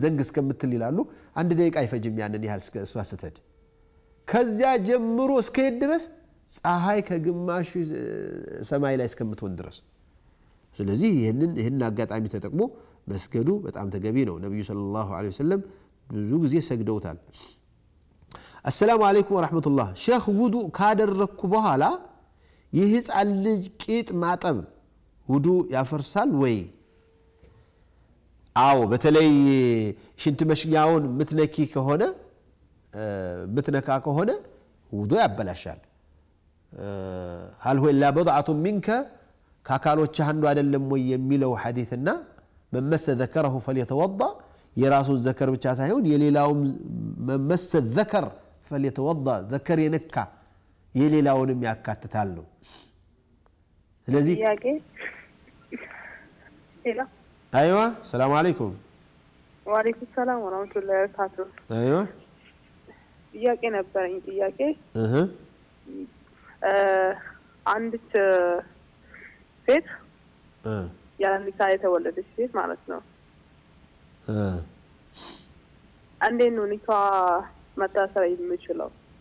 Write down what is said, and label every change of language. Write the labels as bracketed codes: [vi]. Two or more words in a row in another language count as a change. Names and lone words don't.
[am] ዘንግ እስከምትል ይላሉ አንድ ደቂቃ አይፈጅም ያንን ያህል እሷ ስትሄድ ከዚያ ጀምሮ እስከ ድረስ ፀሐይ ከግማሽ ሰማይ ላይ እስከምትሆን ድረስ ስለዚህ ይሄንን አጋጣሚ ተጠቅሞ መስገዱ በጣም ተገቢ ነው ነብዩ [ar] صلى الله عليه وسلم [am] ብዙ ጊዜ ሰግደውታል [ar] السلام عليكم ورحمة الله شيخ وضوء [am] ካደረኩ በኋላ የህፃን ልጅ ቂጥ ማጠብ ውዱእ ያፈርሳል ወይ አው በተለይ ሽንት መሽኛውን ምትነኪ ከሆነ ምትነካ ከሆነ ውዱእ ያበላሻል [ar] هل هو الا بضعه منك [am] ካካሎች አንዱ አይደለም ወይ የሚለው ሐዲስና መመሰ [ar] ذكره فليتوضا [am] የራሱን ዘከር ብቻ ሳይሆን የሌላውም መመሰ [ar] ذكر فليتوضا [am] ذكر የነካ የሌላውንም ያካትታል ነው ስለዚህ ጥያቄ ሄሎ [ar] ايوه السلام عليكم وعليكم السلام ورحمة الله وبركاته ايوه [am] ጥያቄ ነበረኝ ጥያቄ አንዲት ሴት ያንዲት የተወለደች ሴት ማለት ነው እንዴት ነው ኒካ መታሰር የሚችለው